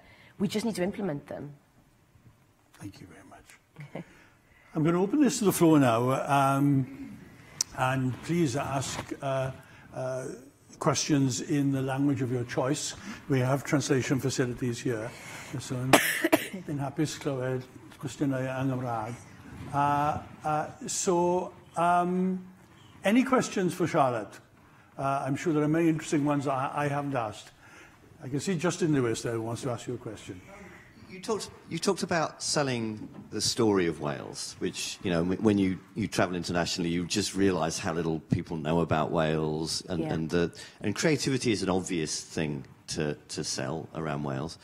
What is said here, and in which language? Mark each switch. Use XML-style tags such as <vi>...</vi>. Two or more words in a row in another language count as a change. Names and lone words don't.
<en>We just need to implement them. Thank you very much. I'm going to open this to the floor now, and please ask questions in the language of your choice. We have translation facilities here.</en> <cy>So yn hapus clywed cwestiynau yng Nghymraeg.</cy> <en>So, any questions for Charlotte? I'm sure there are many interesting ones I haven't asked. I can see Justin Lewis there who wants to ask you a question. You talked about selling the story of Wales, which, you know, when you travel internationally, you just realise how little people know about Wales, and creativity is an obvious thing to sell around Wales.</en>